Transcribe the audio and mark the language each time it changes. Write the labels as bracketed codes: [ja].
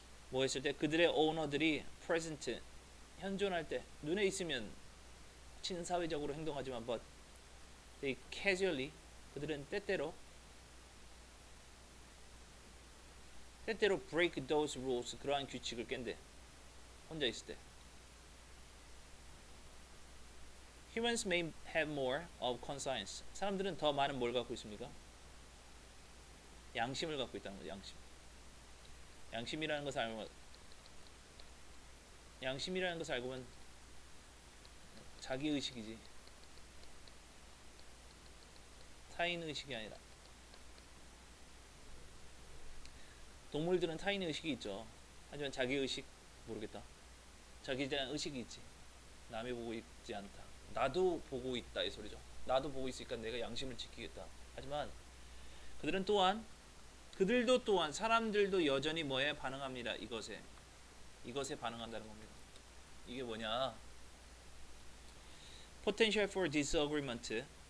[ko] 뭐 했을 때 그들의 오너들이 [en] present [ko] 현존할 때 눈에 있으면 친사회적으로 행동하지만 [en] but they casually [ko] 그들은 때때로 [en] break those rules [ko] 그러한 규칙을 깬대. 혼자 있을 때. [en] Humans may have more of conscience. [ko] 사람들은 더 많은 뭘 갖고 있습니까? 양심을 갖고 있다는 거죠. 양심이라는 것을 알고 보면 자기 의식이지. 타인 의식이 아니라. 동물들은 타인 의식이 있죠. 하지만 자기 의식 모르겠다. 자기에 대한 의식이 있지. 남이 보고 있지 않다. 나도 보고 있다 이 소리죠. 나도 보고 있으니까 내가 양심을 지키겠다. 하지만 그들도 또한 사람들도 여전히 뭐에 반응합니다. 이것에 반응한다는 겁니다. 이게 뭐냐? [en] Potential for disagreement.